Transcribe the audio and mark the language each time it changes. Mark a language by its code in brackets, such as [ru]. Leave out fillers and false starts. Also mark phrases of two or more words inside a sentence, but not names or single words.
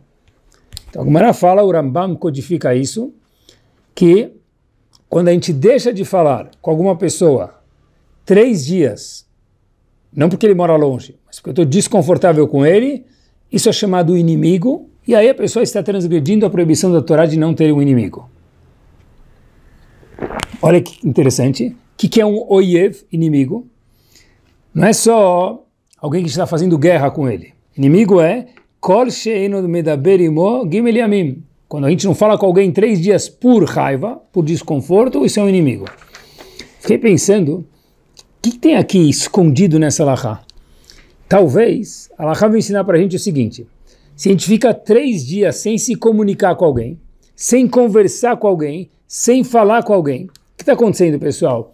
[pt] Então, a Gemara fala, o Rambam codifica isso, que quando a gente deixa de falar com alguma pessoa 3 dias, não porque ele mora longe, mas porque eu estou desconfortável com ele, isso é chamado inimigo, e aí a pessoa está transgredindo a proibição da Torá de não ter um inimigo. Olha que interessante. O que é um oyev, inimigo? Não é só alguém que está fazendo guerra com ele. Inimigo é [he] כל שאינו מדבר עמו ג' ימים. [pt] Quando a gente não fala com alguém 3 dias por raiva, por desconforto, isso é um inimigo. Fiquei pensando, o que tem aqui escondido nessa alahá? Talvez, a alahá vai ensinar para a gente o seguinte: se a gente fica 3 dias sem se comunicar com alguém, sem conversar com alguém, sem falar com alguém, o que está acontecendo, pessoal?